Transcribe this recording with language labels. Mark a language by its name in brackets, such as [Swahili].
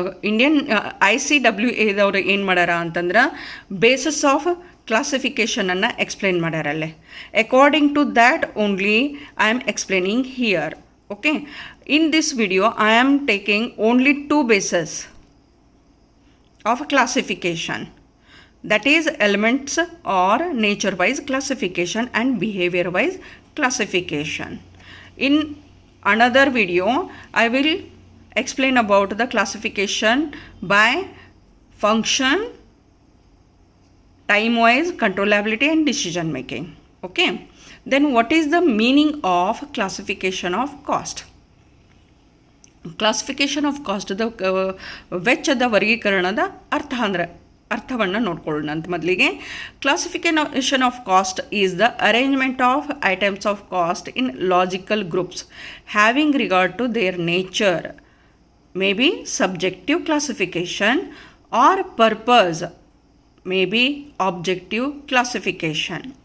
[Kannada] Indian ICWAದವ್ರು ಏನು ಮಾಡ್ಯಾರ ಅಂತಂದ್ರೆ basis of ಕ್ಲಾಸಿಫಿಕೇಷನನ್ನು explain ಮಾಡ್ಯಾರಲ್ಲೇ. [English] According to that only I am explaining here. Okay, in this video I am taking only 2 bases of classification, that is elements or nature wise classification and behavior wise classification. In another video I will explain about the classification by function, time wise, controllability and decision making. Okay, then what is the meaning of classification of cost? [Kannada] Classification of cost the ವೆಚ್ಚದ ವರ್ಗೀಕರಣದ ಅರ್ಥವನ್ನು ನೋಡ್ಕೊಳ್ಳೋಣ ಅಂತ ಮೊದಲಿಗೆ. [English] Classification of cost is the arrangement of items of cost in logical groups having regard to their nature, may be subjective classification, or purpose, may be objective classification.